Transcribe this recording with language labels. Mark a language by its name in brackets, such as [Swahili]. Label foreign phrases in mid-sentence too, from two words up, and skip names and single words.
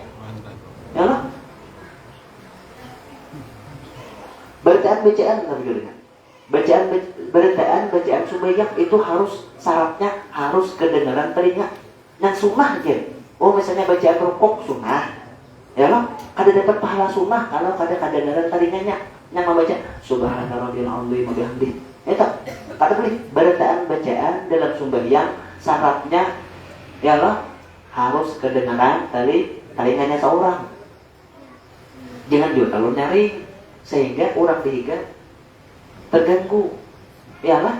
[Banjar] Ya lah. Bacaan nggak begitu. Bacaan sembahyang itu harus syaratnya harus kedengaran telinga. Yang sunnah aja. Oh misalnya bacaan rukuk sunnah. Ya loh, kada dapat pahala sunnah kalau kada kedengaran telinganya. Yang membaca [Arabic] سبحان الله العظيم وبحمده. [Banjar] Itu kada boleh. Bacaan dalam sembahyang syaratnya ya loh harus kedengaran telinganya seorang. Jangan juga kalau nyari sehingga orang dihiga terganggu, ya lah.